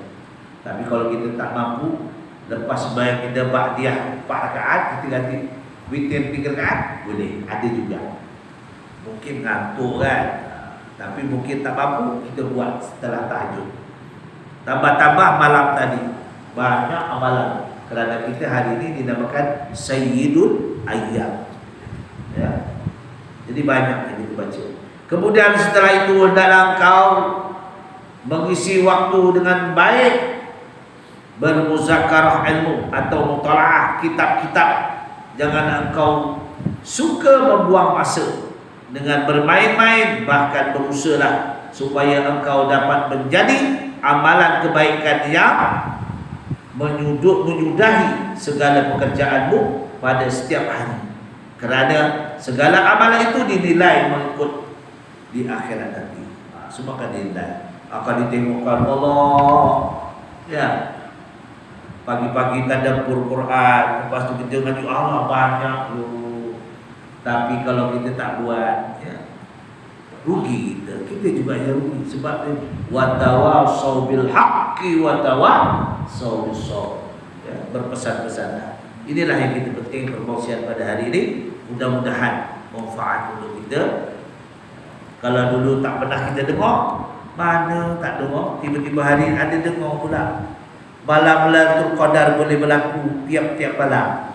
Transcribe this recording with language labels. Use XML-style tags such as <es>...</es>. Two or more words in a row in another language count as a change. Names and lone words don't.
<ms>Tapi kalau kita tak mampu, lepas sembahyang kita ba'diyah 4 rakaat, kita ganti witir 3 rakaat, boleh, ada juga. Mungkin ngantuk kan, tapi mungkin tak mampu, kita buat setelah tahajud. Tambah-tambah malam tadi, banyak amalan. Kerana kita hari ini dinamakan</ms> <ar>سيد الأيام.</ar> <ms>Ya. Jadi banyak yang kita baca. Kemudian setelah itu hendaklah engkau mengisi waktu dengan baik, bermuzakarah ilmu atau mutalaah kitab-kitab. Jangan engkau suka membuang masa dengan bermain-main, bahkan berusahalah supaya engkau dapat menjadi amalan kebaikan yang menyudahi segala pekerjaanmu pada setiap hari. Kerana segala amalan itu dinilai mengikut di akhirat nanti. Semua akan dinilai, akan ditengokkan Allah. Ya. Pagi-pagi tadabbur Quran, lepas tu kita ngaji Allah banyak tu. Tapi kalau kita tak buat, ya, rugi kita. Kita juga yang rugi.</ms> <ar>Sebab وتواصوا بالحق وتواصوا بالصبر.</ar> <ms>Ya, berpesan-pesan. Inilah yang kita penting perkongsian pada hari ini. Mudah-mudahan manfaat untuk kita. Kalau dulu tak pernah kita dengar, mana tak dengar, tiba-tiba hari ada dengar pula. Malam Lailatul Qadar boleh berlaku tiap-tiap malam.</ms>